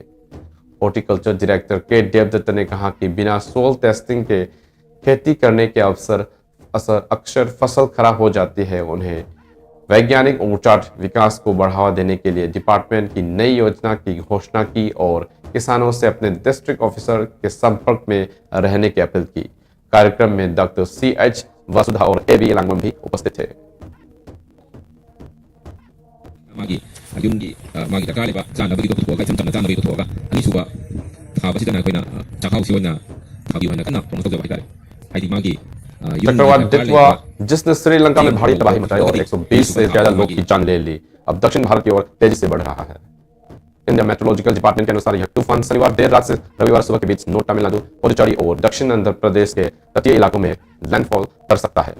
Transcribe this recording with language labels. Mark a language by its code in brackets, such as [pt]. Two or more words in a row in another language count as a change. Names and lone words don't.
[en] horticulture director [hi] के देवदत्त ने कहा कि बिना [en] soil testing [hi] के खेती करने के अक्सर फसल खराब हो जाती है। उन्हें वैज्ञानिक ऊर्जाट विकास को बढ़ावा देने के लिए डिपार्टमेंट की नई योजना की घोषणा की और किसानों से अपने [en] district officer [hi] के संपर्क में रहने की अपील की। कार्यक्रम में डॉक्टर CH वसुधा और AB लांगमन भी उपस्थित थे। [mni] मागी ꯌꯨꯝꯒꯤ ꯃꯥꯒꯤ ꯗꯔꯀꯥꯔ ꯂꯩꯕ ꯆꯥꯅꯕꯒꯤꯗꯣ ꯄꯨꯊꯣꯛꯑꯒ ꯏꯆꯝ ꯆꯝꯅ ꯆꯥꯅꯕꯒꯤ ꯄꯨꯊꯣꯛꯑꯒ ꯑꯅꯤꯁꯨꯕ ꯊꯥꯕꯁꯤꯗꯅ ꯑꯩꯈꯣꯏꯅ ꯆꯥꯛꯍꯥꯎꯁꯤ ꯑꯣꯏꯅ ꯊꯥꯕꯤꯌꯨ ꯍꯥꯏꯅ ꯀꯟꯅ ꯄ꯭ꯔꯣꯃꯣꯠ ꯇꯧꯖꯕ ꯍꯥꯏꯇꯥꯔꯦ ꯍꯥꯏꯗꯤ मागी [hi] चक्रवात दितवा, जिसने श्रीलंका में भारी तबाही मचाई और 120 से ज्यादा लोग की जान ले ली, अब दक्षिण भारत की ओर तेजी से बढ़ रहा है। इंडिया मेट्रोलॉजिकल डिपार्टमेंट के अनुसार यह तूफान शनिवार देर रात से रविवार सुबह के बीच नॉर्थ तमिलनाडु, पुडुचेरी और दक्षिण आंध्र प्रदेश के तटीय इलाकों में लैंडफॉल कर सकता है।